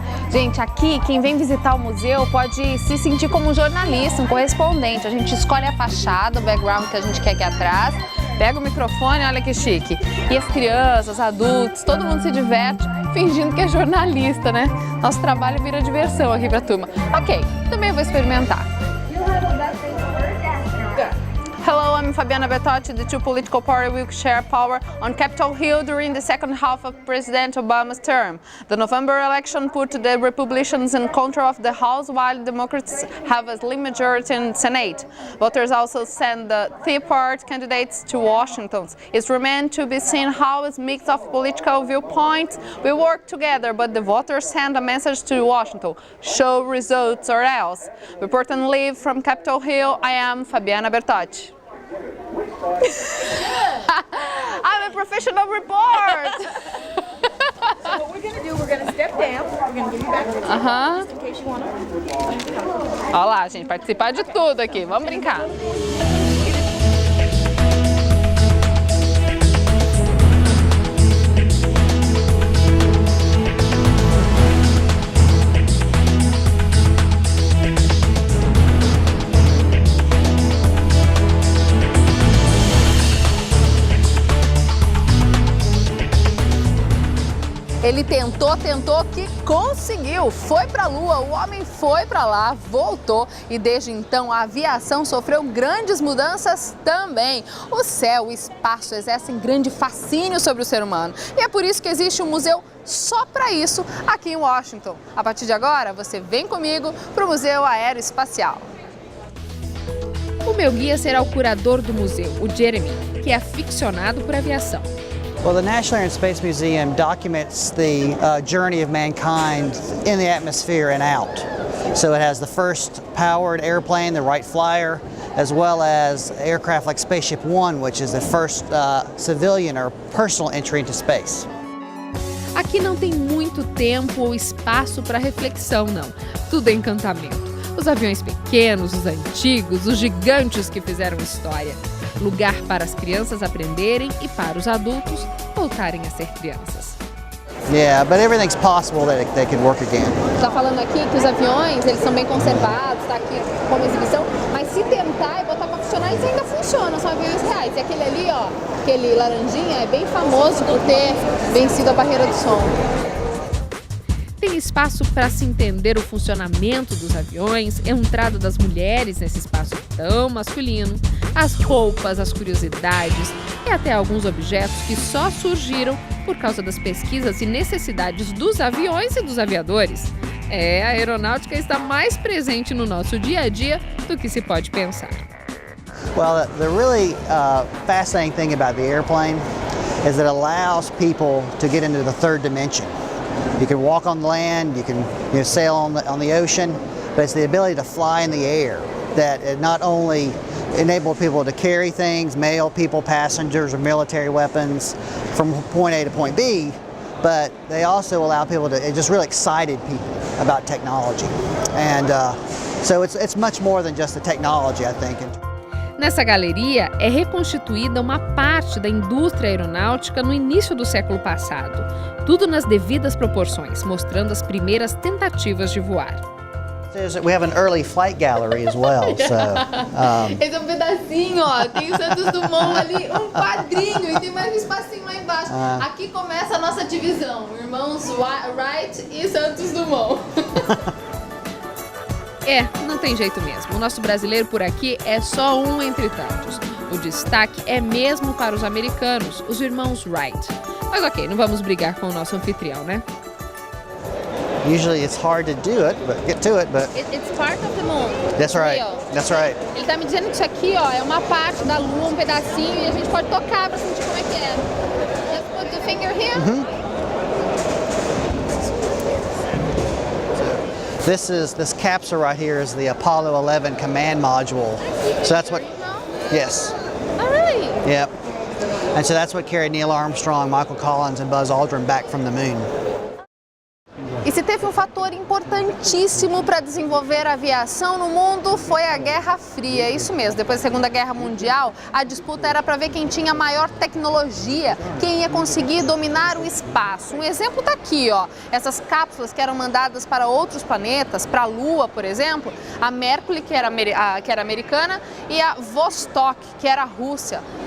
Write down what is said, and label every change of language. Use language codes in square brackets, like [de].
[pt] Gente, aqui quem vem visitar o museu pode se sentir como um jornalista, um correspondente. A gente escolhe a fachada, o background que a gente quer aqui atrás, pega o microfone, olha que chique. E as crianças, adultos, todo mundo se diverte fingindo que é jornalista, né? Nosso trabalho vira diversão aqui pra turma. Ok, também vou experimentar. [en] Hello, I'm Fabiana Bertotti. The two political parties will share power on Capitol Hill during the second half of President Obama's term. The November election put the Republicans in control of the House, while Democrats have a slim majority in the Senate. Voters also send the Tea Party candidates to Washington. It remains to be seen how a mix of political viewpoints will work together, but the voters send a message to Washington: show results or else. Reporting live from Capitol Hill, I am Fabiana Bertotti. I'm a professional report. So what we're gonna do, we're gonna step down, we're gonna give you back the just in case you wanna. [pt] Olha lá, gente, participar de tudo aqui. Vamos brincar. Ele tentou que conseguiu. Foi para a Lua, o homem foi para lá, voltou e desde então a aviação sofreu grandes mudanças também. O céu, o espaço exercem grande fascínio sobre o ser humano e é por isso que existe um museu só para isso aqui em Washington. A partir de agora, você vem comigo para o Museu Aeroespacial. O meu guia será o curador do museu, o Jeremy, que é aficionado por aviação. [en] Well, the National Air and Space Museum documents the journey of mankind in the atmosphere and out. So it has the first powered airplane, the Wright Flyer, as well as aircraft like Spaceship One, which is the first civilian or personal entry into space. [pt] Aqui não tem muito tempo ou espaço para reflexão, não. Tudo é encantamento. Os aviões pequenos, os antigos, os gigantes que fizeram história. Lugar para as crianças aprenderem e para os adultos voltarem a ser crianças. [en] Yeah, but everything's possible that they could work again. [pt] Está falando aqui que os aviões, eles são bem conservados, está aqui como exibição, mas se tentar e botar para funcionar, eles ainda funcionam, são aviões reais. E aquele ali, ó, aquele laranjinha, é bem famoso por ter vencido a barreira do som. Tem espaço para se entender o funcionamento dos aviões, a entrada das mulheres nesse espaço tão masculino, as roupas, as curiosidades e até alguns objetos que só surgiram por causa das pesquisas e necessidades dos aviões e dos aviadores. A aeronáutica está mais presente no nosso dia a dia do que se pode pensar. [en] Well, the really fascinating thing about the airplane is that it allows people to get into the third dimension. You can walk on land, you can sail on the ocean, but it's the ability to fly in the air that it not only enable people to carry things, mail people, passengers, or military weapons from point A to point B, but they also allow people to, it just really excited people about technology. And so it's much more than just the technology, I think. [pt] Nessa galeria é reconstituída uma parte da indústria aeronáutica no início do século passado. Tudo nas devidas proporções, mostrando as primeiras tentativas de voar. [en] We have an early flight gallery as well. So, [pt] Esse é um pedacinho, ó. Tem o Santos Dumont ali, um quadrinho e tem mais um espacinho lá embaixo. Aqui começa a nossa divisão, irmãos Wright e Santos Dumont. Não tem jeito mesmo. O nosso brasileiro por aqui é só um entre tantos. O destaque é mesmo para os americanos, os irmãos Wright. Mas ok, não vamos brigar com o nosso anfitrião, né? [en] usually it's hard to do it, but get to it, but It's part of the moon. that's right. Real. That's right. [pt] Ele tá me dizendo que isso aqui, ó, é uma parte da lua, um pedacinho, e a gente pode tocar pra sentir como é que é. [en] Let's put the finger here. This capsule right here is the Apollo 11 command module. So that's what, yes, Oh, really? yep. And so that's what carried Neil Armstrong, Michael Collins, and Buzz Aldrin back from the moon. [pt] E se teve um fator importantíssimo para desenvolver a aviação no mundo, foi a Guerra Fria. Isso mesmo, depois da Segunda Guerra Mundial, a disputa era para ver quem tinha maior tecnologia, quem ia conseguir dominar o espaço. Um exemplo está aqui, ó. Essas cápsulas que eram mandadas para outros planetas, para a Lua, por exemplo, a Mercury, que era americana, e a Vostok, que era a Rússia.